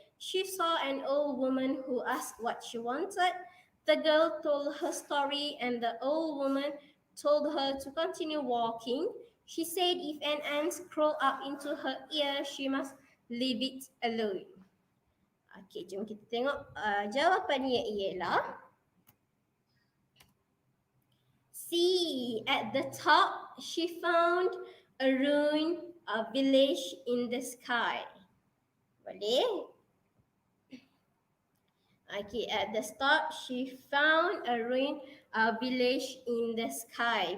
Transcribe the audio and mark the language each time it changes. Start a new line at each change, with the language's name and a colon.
English: She saw an old woman who asked what she wanted. The girl told her story and the old woman told her to continue walking. She said if an ant crawled up into her ear, she must leave it alone.
Malay: Okey, jom kita tengok jawapannya ialah C.
English: At the top, she found a ruined village in the sky.
Malay: Boleh?
English: Okay, at the top, she found a ruined village in the sky.